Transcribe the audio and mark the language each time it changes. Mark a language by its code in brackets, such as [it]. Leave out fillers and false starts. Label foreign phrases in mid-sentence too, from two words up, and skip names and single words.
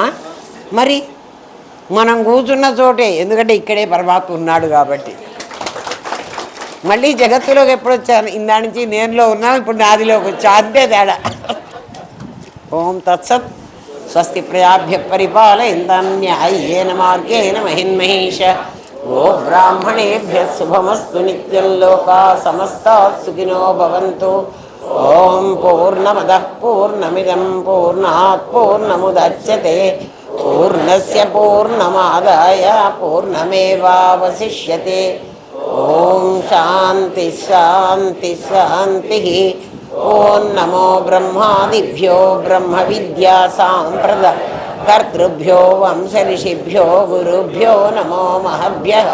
[te] మరి మనం కూర్చున్న చోటే, ఎందుకంటే ఇక్కడే పరమాత్మ ఉన్నాడు కాబట్టి. మళ్ళీ జగత్తులోకి ఎప్పుడు వచ్చాను? ఇందా నుంచి నేనులో ఉన్నాం, ఇప్పుడు నాదిలోకి వచ్చా, అంతే తేడా. [sa] ఓం తత్సత్. స్వస్తి ప్రజాభ్య పరిపాలయంతాన్యాయేన మార్గేణ మహిన్మహేష. ఓ బ్రాహ్మణేభ్య శుభమస్తు నిత్యం. లోకా సమస్తాః సుఖినో భవంతు. ఓం పూర్ణమదః పూర్ణమిదం పూర్ణాత్ పూర్ణముదచ్యతే పూర్ణస్య పూర్ణమాదాయ పూర్ణమేవావశిష్యతే. ఓం శాంతి శాంతి శాంతి. ఓం నమో బ్రహ్మాదిభ్యో బ్రహ్మ విద్యా సాంప్రద కర్తృభ్యో వంశ ఋషిభ్యో గురుభ్యో నమో మహభ్యః.